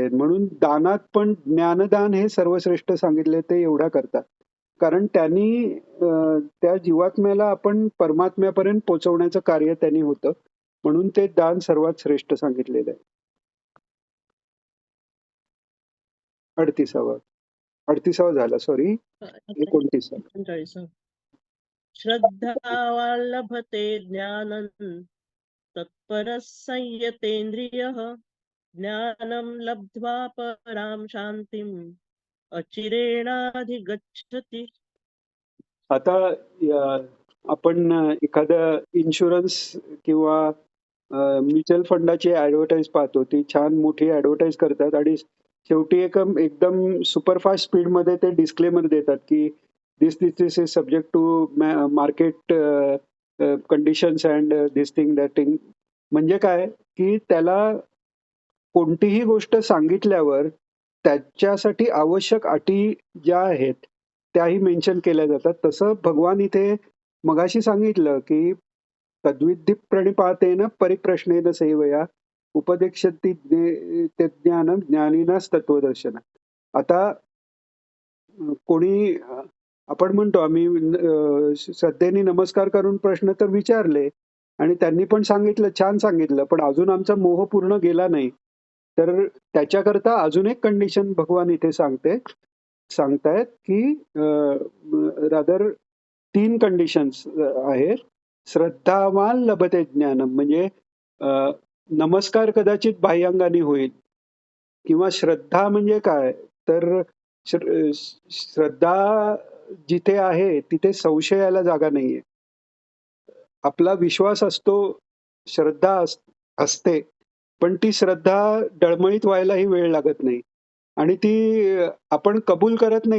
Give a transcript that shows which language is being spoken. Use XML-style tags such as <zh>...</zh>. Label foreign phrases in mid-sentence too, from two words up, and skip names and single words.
<mr>म्हणून दानात पण ज्ञानदान हे सर्वश्रेष्ठ सांगितले ते एवढा करतात. कारण त्यांनी त्या जीवात्म्याला आपण परमात्म्यापर्यंत पोहोचवण्याचं कार्य त्यांनी होतं. म्हणून ते दान सर्वात श्रेष्ठ सांगितलेलं आहे. 38वा 38वा झाला सॉरी 29वा. 39.</mr> <sa>श्रद्धावान् लभते ज्ञानं तत्परः संयतेन्द्रियः ज्ञानं लब्ध्वा परां शान्तिम् अचिरेणाधिगच्छति.</sa> <mr>आता आपण एखादं इन्शुरन्स किंवा म्युच्युअल फंडाची ऍडव्हर्टाईज पाहतो. ती छान मोठी ऍडव्हर्टाईज करतात आणि शेवटी एकदम सुपरफास्ट स्पीडमध्ये ते डिस्क्लेमर देतात की</mr> <en>this is subject to market conditions and this thing that thing.</en> <mr>म्हणजे काय की त्याला कोणतीही गोष्ट सांगितल्यावर त्याच्यासाठी आवश्यक अटी ज्या आहेत त्याही मेन्शन केल्या जातात. तसं भगवान इथे मगाशी सांगितलं की</mr> <sa>तद्विद्धी प्रणिपातेन परिप्रश्नेन सेवया उपदेक्षति ते ज्ञानम ज्ञानिनाच तत्वदर्शन.</sa> <mr>आता कोणी आपण म्हणतो आम्ही श्रद्धेने नमस्कार करून प्रश्न तर विचारले आणि त्यांनी पण सांगितलं, छान सांगितलं, पण अजून आमचा मोह पूर्ण गेला नाही. तर त्याच्याकरता अजून एक कंडिशन भगवान इथे सांगतायत की रादर 3 कंडिशन्स आहेत.</mr> <sa>श्रद्धावान लभते ज्ञानम</sa> <mr>म्हणजे नमस्कार कदाचित बाह्यांगाने होईल किंवा श्रद्धा म्हणजे काय तर श्रद्धा जिथे आहे तिथे संशयाला जागा नाहीये. आपला विश्वास असतो, श्रद्धा असते, पण ती श्रद्धा डळमळीत व्हायलाही वेळ लागत नाही आणि ती आपण कबूल करत नाही.</mr>